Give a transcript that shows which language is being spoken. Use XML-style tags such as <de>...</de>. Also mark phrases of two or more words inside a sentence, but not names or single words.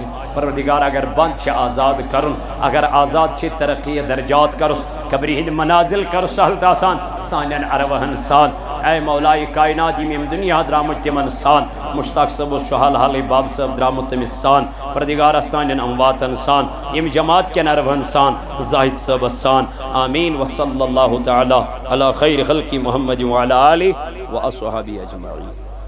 <ks>پروردگار اگر بنٛد چھِ آزاد کرُن اگر آزاد چھِ ترقی درجات کروس قبرِ ہٕنٛدۍ منازل کروس سہل تہٕ آسان سانٮ۪ن ارواحن سان اے مولایہِ کائنات یِم ییٚمہِ دُنیا درٛامٕتۍ تِمن سان مشتاق صٲب اوس چھُ حال حالٕے باب صٲب درٛامُت تٔمِس سان پروردگارا سانٮ۪ن امواتن سان ییٚمہِ جماعت کٮ۪ن ارواحن سان زاہد صٲبس سان آمیٖن</ks> <ar>وصلی اللہ تعالیٰ علی خیر خلقِ محمد وعلی آلہ واصحابہ اجمعین.</ar>